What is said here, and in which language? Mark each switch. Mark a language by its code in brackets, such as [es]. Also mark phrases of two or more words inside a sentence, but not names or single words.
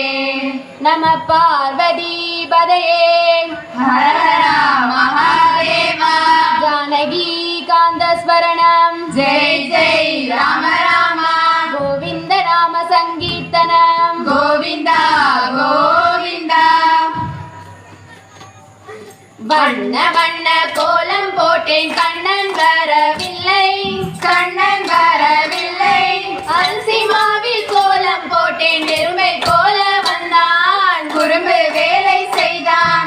[sa] नमः पार्वतीपतये हर हर महादेव। जानकीकान्तस्मरणं जय जय राम राम। गोविन्द नाम सङ्कीर्तनं गोविन्द गोविन्द। [ta] வண்ண வண்ண கோலம் போட்டேன் கண்ணன் வரவில்லை கண்ணன் வரவில்லை. அரிசி மாவில் கோலம் போட்டேன் எருமை போல வந்தான் குறும்பு வேலை செய்தான்.